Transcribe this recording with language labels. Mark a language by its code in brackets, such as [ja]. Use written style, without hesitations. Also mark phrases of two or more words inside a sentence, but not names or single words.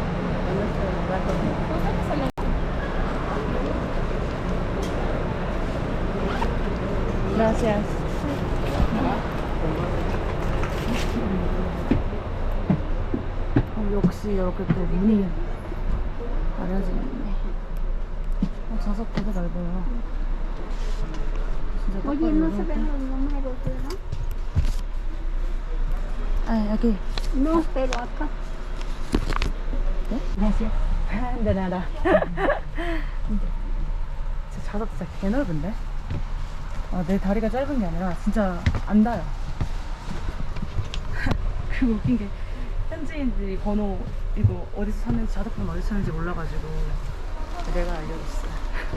[es] Gracias. [ko] 역시 이렇게 또 문이 가려지네. 좌석 되게 넓어요. 진짜 [es] Oye, no se ven los números, ¿verdad? [ko] 아, 여기. [es] No, pero acá. [ko] 네? 안녕하세요. 네, 나다. 진짜 좌석 진짜 개 넓은데? 아, 내 다리가 짧은 게 아니라 진짜 안 닿아요. 그리고 웃긴 게 현지인들이 번호 이거 어디서 샀는지 좌석번호 어디서 샀는지 몰라가지고 내가 알려줬어요.